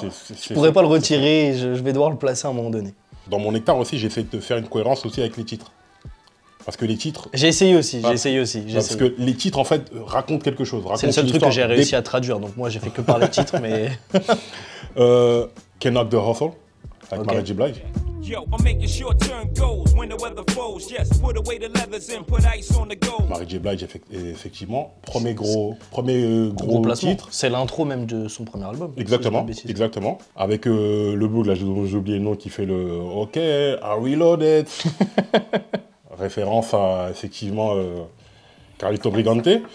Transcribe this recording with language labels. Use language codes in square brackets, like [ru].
[fr] Je pourrais pas le retirer, je vais devoir le placer à un moment donné. Dans mon hectare aussi, j'ai essayé de faire une cohérence aussi avec les titres. Parce que les titres. J'ai essayé aussi, Parce que les titres, en fait, racontent quelque chose. C'est le seul truc que j'ai réussi à traduire, donc moi, j'ai fait que par les titres, mais. Can Knock the Hustle, avec Mary J. Blige. [en] Yo, I'm making short-term goals when the weather falls. Yes, put away the leathers and put ice on the gold. [fr] Mary J. Blige, effectivement, premier gros titre. C'est l'intro même de son premier album. Exactement, exactement. Avec le bug, là, j'ai oublié le nom, qui fait le [en] OK, I reloaded. [fr] Référence à, effectivement, Carlito Brigante.